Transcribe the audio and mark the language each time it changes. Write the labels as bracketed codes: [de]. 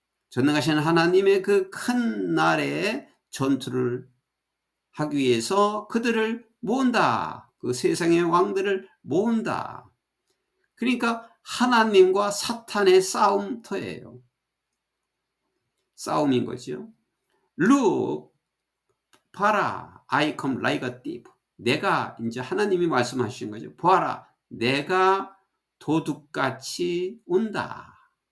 [ko] 전능하신 하나님의 그 큰 날에 전투를 하기 위해서 그들을 모은다. 그 세상의 왕들을 모은다. 그러니까 하나님과 사탄의 싸움터예요. 싸움인 거죠. [en] Look, [ko] 봐라, [en] I come like a thief. [ko] 내가, 이제 하나님이 말씀하신 거죠. 보아라, 내가 도둑같이 온다.